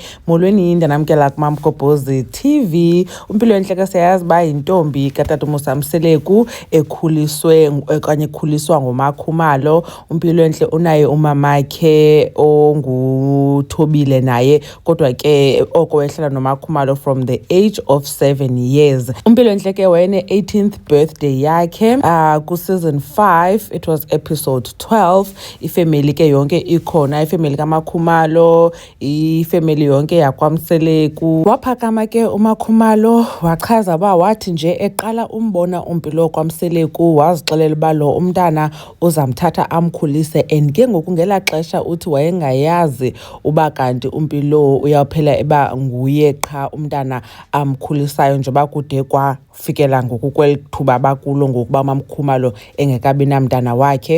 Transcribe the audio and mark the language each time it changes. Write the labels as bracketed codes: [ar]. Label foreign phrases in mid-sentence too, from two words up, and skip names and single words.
[xh] Molweni ndanamkela kuMamgobhozi TV. uMpilo Entle ke siyazi uba yintombi katata uMusamseleku ekhuliswe okanye ekhuliswa nguMakhumalo. uMpilo Entle unaye umamakhe onguThobile naye, kodwa ke oko wehlala noMakhumalo [en] from the age of 7 years. [xh] uMpilo Entle ke wayene 18th birthday yakhe ku-season 5, [en] it was episode 12. [xh] Ifamily ke yonke ikhona, ifamily kaMakhumalo, ifamily yonke yakwaMseleku. Waphakama ke uMakhumalo wachaza uba wathi nje eqala umbona uMpilo kwaMseleku wazixelela uba lo umntana uzamthatha amkhulise, and ke ngoku ngela xesha uthi wayengayazi uba kanti uMpilo uyawuphela eba nguye qha umntana amkhulisayo njengoba kude kwafikela ngoku kweli thuba bakulo ngokuba uMakhumalo engekabi namntana wakhe.